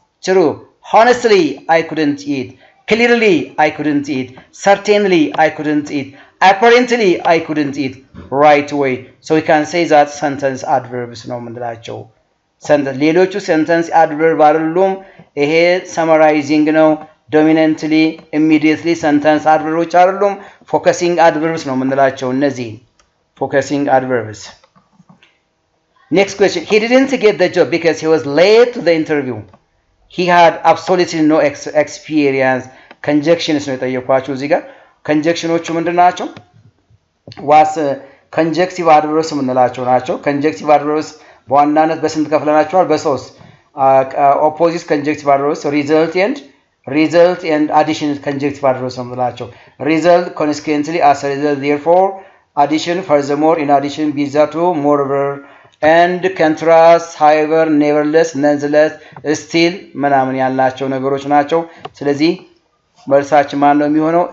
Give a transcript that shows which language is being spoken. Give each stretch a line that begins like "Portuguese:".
English: true honestly I couldn't eat clearly I couldn't eat certainly I couldn't eat apparently I couldn't eat right away so we can say that sentence adverbs
Amharic: ነው ምንላቸው
English: sentence ሌሎቹ sentence adverb
Amharic: አይደሉም ይሄ
English: summarizing ነው dominantly immediately sentence adverbs አይደሉም focusing adverbs
Amharic: ነው ምንላቸው እነዚህ
English: focusing adverbs Next question. He didn't get the job because he was late to the interview. He had absolutely no experience.
Amharic: Conjunctions ነው የጠየኳችሁ እዚህ ጋር conjunctionዎቹ ምንድን ናቸው? ዋስ conjunctive adverbs የምንላቸው ናቸው። conjunctive adverbs በዋናነት በስንት ከፍለናቸዋል? በሶስት
English: opposite conjunctive adverbs result and addition conjunctive adverbs
Amharic: የምንላቸው
English: result consequently as a result therefore addition furthermore in addition bizarre to moreover and contrast however nevertheless nonetheless still
Amharic: ምናምን ያልናቸው ነገሮች ናቸው። ስለዚህ መልሳችን ማን ነው የሚሆነው?